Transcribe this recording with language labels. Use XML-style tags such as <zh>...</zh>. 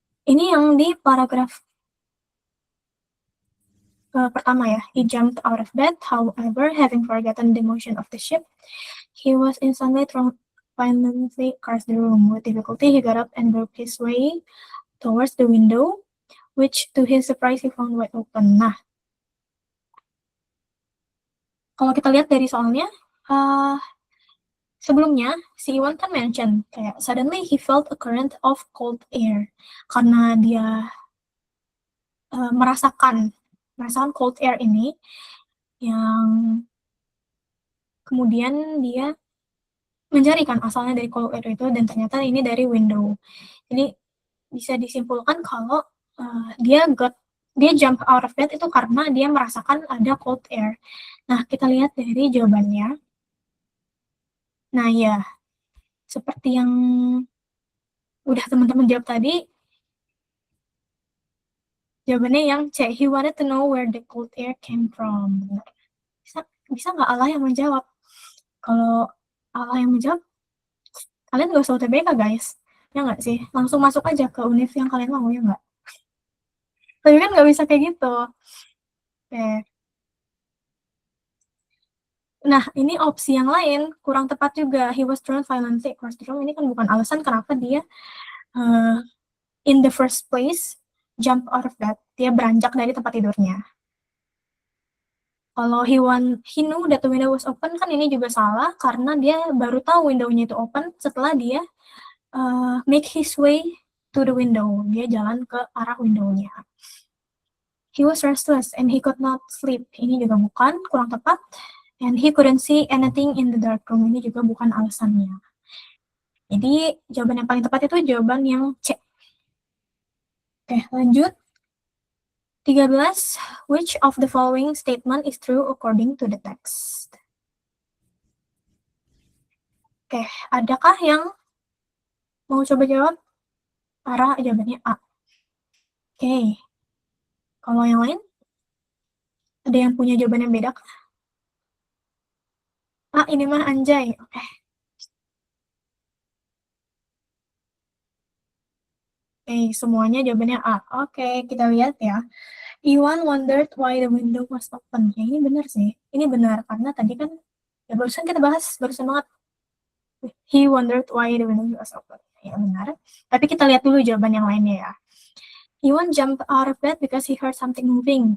<id>Ini yang di paragraf pertama ya.</id> <en>He jumped out of bed, however, having forgotten the motion of the ship, he was instantly thrown violently across the room. With difficulty, he got up and groped his way towards the window, which to his surprise he found wide open.</en> <id>Nah, kalau kita lihat dari soalnya, sebelumnya si Iwan kan mention kayak</id> <en>suddenly he felt a current of cold air</en> <id>karena dia merasakan cold air ini yang kemudian dia mencari kan asalnya dari cold air itu dan ternyata ini dari window. Jadi bisa disimpulkan kalau dia</id> <en>jump out of bed</en> <id>itu karena dia merasakan ada cold air. Nah, kita lihat dari jawabannya. Nah, ya, seperti yang udah teman-teman jawab tadi, jawabannya yang C.</id> <en>He wanted to know where the cold air came from.</en> <id>Bisa nggak Allah yang menjawab? Kalau Allah yang menjawab, kalian nggak usah UTBK, guys. Ya nggak sih? Langsung masuk aja ke univ yang kalian mau, ya nggak? Tapi kan nggak bisa kayak gitu. Oke. Nah, ini opsi yang lain, kurang tepat juga.</id> <en>He was thrown violently across the room.</en> <id>Ini kan bukan alasan kenapa dia</id> <en>in the first place jump out of bed.</en> <id>Dia beranjak dari tempat tidurnya. Kalau</id> <en>he knew that the window was open,</en> <id>kan ini juga salah, karena dia baru tahu window-nya itu open setelah dia</id> <en>make his way to the window.</en> <id>Dia jalan ke arah window-nya.</id> <en>He was restless and he could not sleep.</en> <id>Ini juga bukan, kurang tepat.</id> <en>And he couldn't see anything in the dark room.</en> <id>Ini juga bukan alasannya. Jadi, jawaban yang paling tepat itu jawaban yang C. Oke, lanjut. 13.</id> <en>Which of the following statement is true according to the text?</en> <id>Oke, adakah yang mau coba jawab? Ara, jawabannya A. Oke. Kalau yang lain? Ada yang punya jawaban yang beda kah? Ah, ini mah anjay. Oke. Oke, semuanya jawabannya A. Oke, kita lihat ya.</id> <en>Iwan wondered why the window was open.</en> <id>Ya, ini benar sih. Ini benar, karena tadi kan, ya barusan kita bahas, barusan banget.</id> <en>He wondered why the window was open.</en> <id>Ya, benar. Tapi kita lihat dulu jawaban yang lainnya ya.</id> <en>Iwan jumped out of bed because he heard something moving.</en>